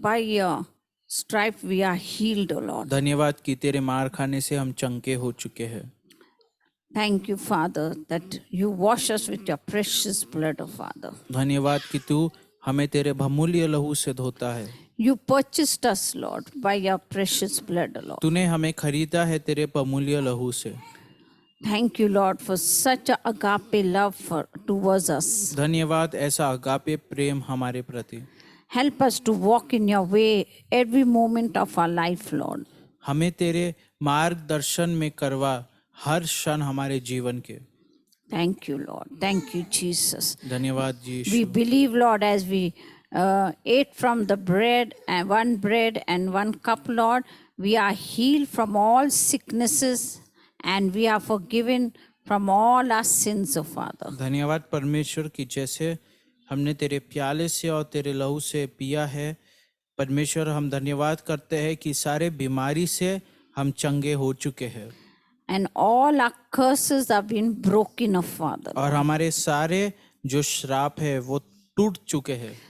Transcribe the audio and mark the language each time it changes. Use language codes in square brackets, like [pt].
[en] By your stripe we are healed, O Lord. [hi] धन्यवाद कि तेरे मार खाने से हम चंगे हो चुके हैं। [en] Thank you, Father, that you wash us with your precious blood, O Father. [hi] धन्यवाद कि तू हमें तेरे बहुमूल्य लहू से धोता है। [en] You purchased us, Lord, by your precious blood, O Lord. [hi] तूने हमें खरीदा है तेरे बहुमूल्य लहू से। [en] Thank you, Lord, for such a agape love towards us. [hi] धन्यवाद ऐसा अगापे प्रेम हमारे प्रति। [en] Help us to walk in your way every moment of our life, Lord. [hi] हमें तेरे मार्गदर्शन में करवा हर क्षण हमारे जीवन के। [en] Thank you, Lord. Thank you, Jesus. [hi] धन्यवाद [en] We [hi] Yeshu. [en] believe, Lord, as we ate from the bread and one cup, Lord, we are healed from all sicknesses and we are forgiven from all our sins, O Father. [hi] धन्यवाद परमेश्वर की जैसे हमने तेरे प्याले से और तेरे लहू से पिया है, परमेश्वर हम धन्यवाद करते हैं कि सारे बीमारी से हम चंगे हो चुके हैं [en] And all our curses have been broken, O Father. [hi] और हमारे सारे जो श्राप है वो टूट चुके हैं।